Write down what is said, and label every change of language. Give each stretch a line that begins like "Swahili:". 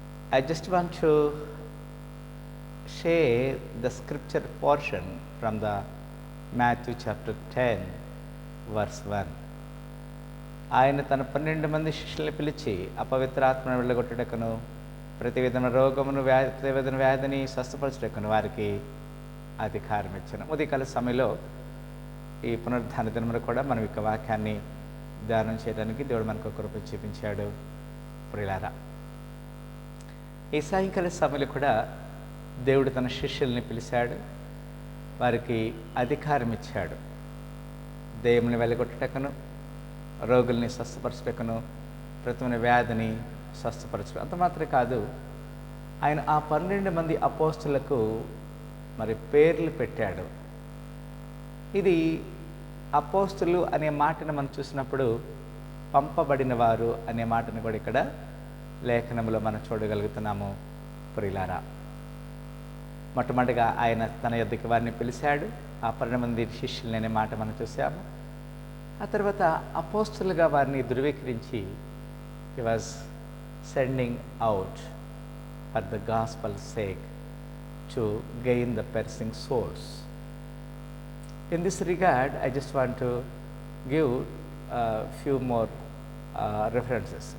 English: I just want to share the scripture portion from the Matthew chapter 10 verse 1.
Telugu: ఆయన తన 12 మంది శిష్యుల్ని పిలిచి అపవిత్రాత్మను వెళ్ళగొట్టుటకును ప్రతి విధమైన రోగమును ప్రతి విధమైన వ్యాధిని స్వస్థపరచుటకును వారికి అధికారం ఇచ్చాను. ఉదయకాల సమయంలో ఈ పునరుద్ధాన దినమున కూడా మనం ఈ వాక్యాన్ని ధ్యానం చేయడానికి దేవుడు మనకు కృప చూపించాడు. ప్రియులారా, ఈ సాయంకాల సమయంలో కూడా దేవుడు తన శిష్యుల్ని పిలిచాడు, వారికి అధికారం ఇచ్చాడు. దెయ్యములను వెళ్ళగొట్టుటకును, రోగుల్ని స్వస్థపరచుటకును, ప్రతి వ్యాధిని స్వస్థపరచడం. అంత మాత్రమే కాదు, ఆయన ఆ 12 మంది అపోస్తులకు మరి పేర్లు పెట్టాడు. ఇది అపోస్తులు అనే మాటను మనం చూసినప్పుడు పంపబడిన వారు అనే మాటను కూడా ఇక్కడ లేఖనంలో మనం చూడగలుగుతున్నాము. ప్రియులారా, మొట్టమొదటిగా ఆయన తన యొద్దకు వారిని పిలిచాడు. ఆ 12 మంది శిష్యులు అనే మాట మనం చూసాము. ఆ తర్వాత అపోస్తులుగా వారిని ధృవీకరించి
English: he was sending out for the gospel's sake to gain the perishing souls. In this regard, I just want to give a few more references.